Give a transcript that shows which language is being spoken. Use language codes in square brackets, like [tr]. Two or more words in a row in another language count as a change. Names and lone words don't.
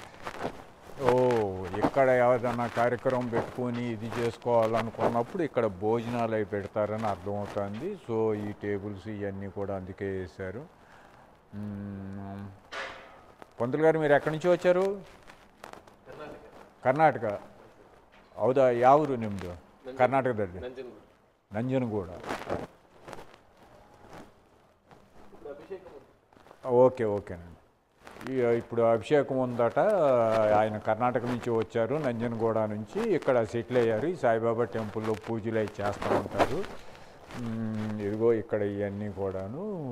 [te] ఇక్కడ ఏదైనా కార్యక్రమం పెట్టుకొని ఇది చేసుకోవాలనుకున్నప్పుడు ఇక్కడ భోజనాలు అవి పెడతారని అర్థమవుతుంది. సో ఈ టేబుల్స్ ఇవన్నీ కూడా అందుకే వేశారు. పంతులు గారు, మీరు ఎక్కడి నుంచి వచ్చారు? కర్ణాటక. [kn] ಹೌದಾ? ಯಾವ ಊರು ನಿಮ್ಮದು? ಕರ್ನಾಟಕದಲ್ಲಿ ನಂಜನಗೂಡ. [te] ఓకేనండి. ఇప్పుడు అభిషేకం ఉందట. ఆయన కర్ణాటక నుంచి వచ్చారు, నంజనగూడ నుంచి. ఇక్కడ సెటిల్ అయ్యారు. ఈ సాయిబాబా టెంపుల్లో పూజలు అవి చేస్తూ ఉంటారు. ఇదిగో ఇక్కడ ఇవన్నీ కూడాను.